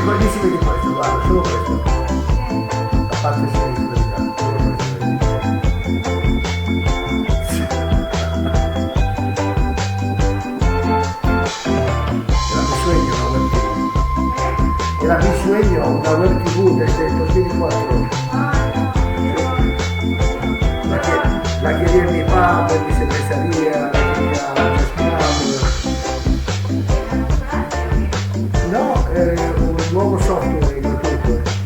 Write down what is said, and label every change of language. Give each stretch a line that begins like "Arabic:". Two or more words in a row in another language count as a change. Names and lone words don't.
Italian: Lì si vede questo, guarda, solo questo. La parte sinistra di là, solo questo vedi.
Spanish: Era mi sueño una web TV desde 2004. La quería mi papá, mi secretaría, la quería no,
Italian: un nuovo software gratuito.